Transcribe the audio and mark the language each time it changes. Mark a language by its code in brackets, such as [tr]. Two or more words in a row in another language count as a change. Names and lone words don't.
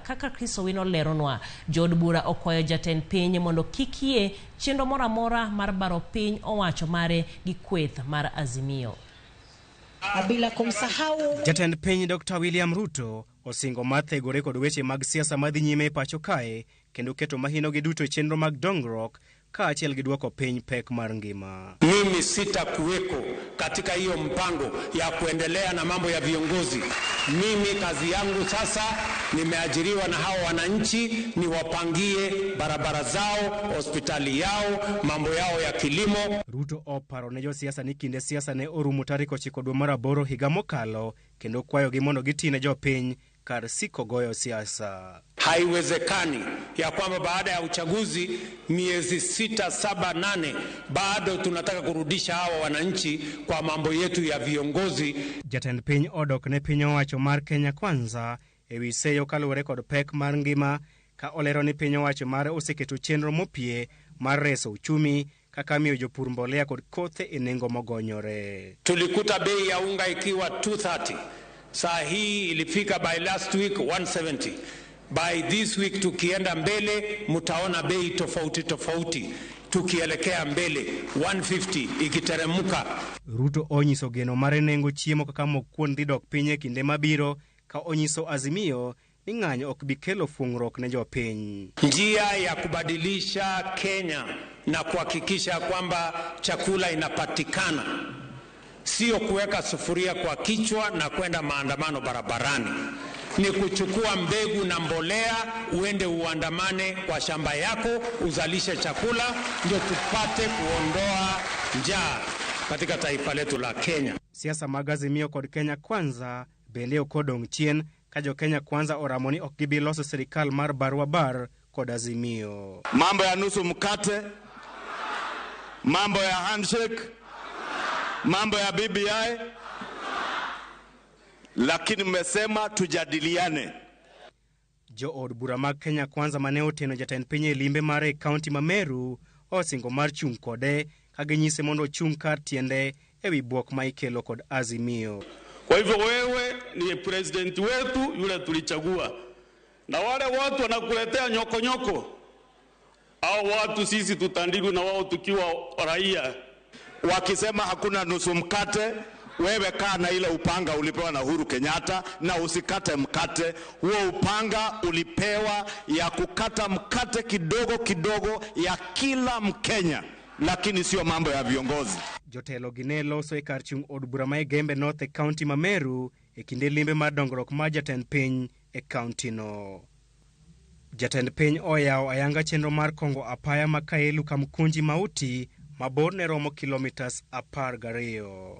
[luo] Kaka Kristo wino leronwa, jod bura okwayo jatend piny mondo kikie chenro moramora mar baro piny owacho mare gi kweth mar Azimio. [sw] Bila kumsahau [luo] jatend piny Dr. William Ruto osingo mathegore kod weche mag siasa madhi nyime pacho kae kendo keto mahino gi duto chenro mag dongruok kaachiel gi duoko piny pek mar ngima. [sw] Mimi sitakuweko katika hiyo mpango ya kuendelea na mambo ya viongozi. Mimi kazi yangu sasa nimeajiriwa na hao wananchi niwapangie barabara zao, hospitali yao, mambo yao ya kilimo. [luo] Ruto oparo ne jo siasa ni kinde siasa ne orumo tarik 9 dwe mar aboro higa mokalo kendo kwayo gi mondo gitine jo piny kar siko goyo siasa. [sw] Haiwezekani ya kwamba baada ya uchaguzi miezi 6, 7, 8 bado tunataka kurudisha hawa wananchi kwa mambo yetu ya viongozi. [luo] Jatend piny odok ne piny owacho mar Kenya Kwanza ewi seyo kaluwore kod pek mar ngima ka olero ni piny owacho mare oseketo chenro mopie mar reso uchumi kaka miyo jopur mbolea kod kothe e nengo mogonyore. [sw] Tulikuta bei ya unga ikiwa 230. Saa hii ilifika [en] by last week [sw] 170. [en] By this week [sw] tukienda mbele mutaona bei tofauti tofauti tukielekea mbele 150 ikiteremuka. [luo] Ruto onyiso geno mare nengo chiemo kaka mokwon dhi dok piny e kinde mabiro ka onyiso Azimio ni ng'anyo ok bikelo fungruok ne jopiny. [sw] Njia ya kubadilisha Kenya na kuhakikisha kwamba chakula inapatikana sio kuweka sufuria kwa kichwa na kwenda maandamano barabarani. Ni kuchukua mbegu na mbolea uende uandamane kwa shamba yako uzalishe chakula ndio tupate kuondoa njaa katika taifa letu la Kenya. [luo] Siasa mag Azimio kod Kenya Kwanza bende okodong' chien ka jo Kenya Kwanza oramoni ok gibi loso serikal mar barwa bar kod Azimio. [sw] Mambo ya nusu mkate, mambo ya handshake, mambo ya BBI, lakini mmesema tujadiliane. [luo] Jo od bura mag Kenya Kwanza mane oteno jatend piny e limbe mare kaunti ma Meru osingo mar chung' kode ka ginyise mondo chung' kar tiende ewi buok ma ikelo kod Azimio. [sw] Kwa hivyo wewe ni president wetu yule tulichagua, na wale watu wanakuletea nyoko au watu sisi tutandikwe na wao tukiwa raia. Wakisema hakuna nusu mkate, wewe kaa na ile upanga ulipewa na Uhuru Kenyatta na usikate mkate. Huo upanga ulipewa ya kukata mkate kidogo kidogo ya kila Mkenya, lakini sio mambo ya viongozi. [luo] Jotelo gine loso e kar chung' od bura ma Gembe North e county ma Meru e kinde limbe mar dongruok ma jatend piny e county no. Jatend piny oyawo ayanga chenro mar kongo apaya ma Kaelu Kamkunji Mauti mabor ne romo kilomitas 12.